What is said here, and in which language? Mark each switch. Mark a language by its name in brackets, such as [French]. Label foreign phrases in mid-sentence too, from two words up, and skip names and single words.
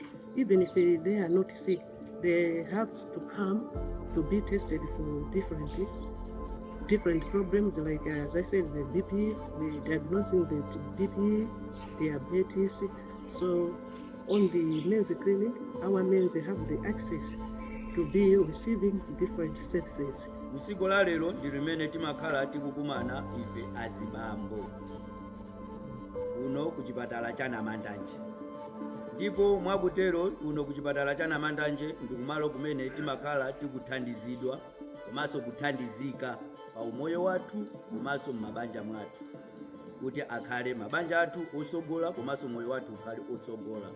[English] Even if they are not sick, they have to come to be tested for different problems, like as I said, the BP, the diagnosing the BP, diabetes. So on the men's clinic, our men have the access to be receiving different services. [Nyanja] Usiku la lero ndi limene timakhala tikukumana ife azibambo uno ku chipatala cha Namandanje. Ndipo mwakutero uno ku chipatala cha Namandanje ndi kumalo kumene timakhala tikuthandizidwa komanso kuthandizika pa umoyo wathu komanso m'mabanja mwathu, kuti akhale mabanja athu osogola komanso moyo wathu ukhale otsogola.